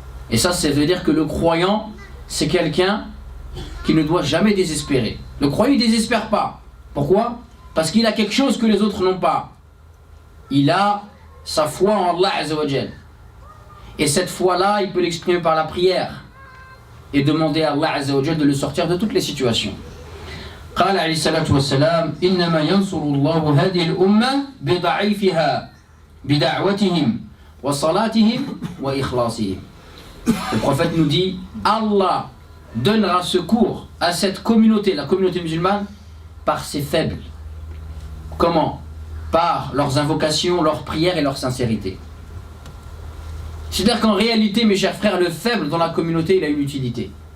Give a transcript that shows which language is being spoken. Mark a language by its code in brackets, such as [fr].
[fr] Et ça veut dire que le croyant, c'est quelqu'un qui ne doit jamais désespérer. Le croyant, il ne désespère pas. Pourquoi? Parce qu'il a quelque chose que les autres n'ont pas. Il a sa foi en Allah Azza wa Jal. Et cette foi-là, il peut l'exprimer par la prière et demander à Allah Azza wa Jal de le sortir de toutes les situations. [ar] قال عليه الصلاة والسلام إنما ينصر الله هذه الأمة بضعيفها بدعوتهم وصلاتهم وإخلاصهم. [fr] Le prophète nous dit Allah donnera secours à cette communauté, la communauté musulmane, par ses faibles. Comment? Par leurs invocations, leurs prières et leur sincérité. C'est-à-dire qu'en réalité, mes chers frères, le faible dans la communauté, il a une utilité.